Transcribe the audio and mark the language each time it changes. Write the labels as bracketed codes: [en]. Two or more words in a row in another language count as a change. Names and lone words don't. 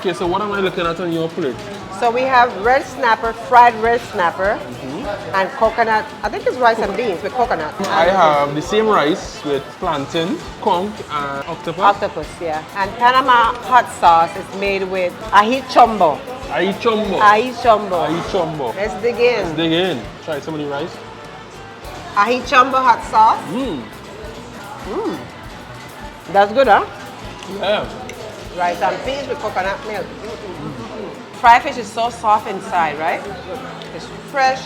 [en] Okay, so what am I looking at on your plate? So we have red snapper, fried red snapper, and coconut. I think it's rice and beans with coconut. I have the same rice with plantain, conch, and octopus. Octopus, yeah. And Panama hot sauce is made with ají chombo. Ají chombo. Ají chombo. Ají chombo. Let's dig in. Let's dig in. Try some of the rice. Ají chombo hot sauce. That's good, huh? Yeah. Rice and peas with coconut milk. Fried fish is so soft inside, right? It's fresh,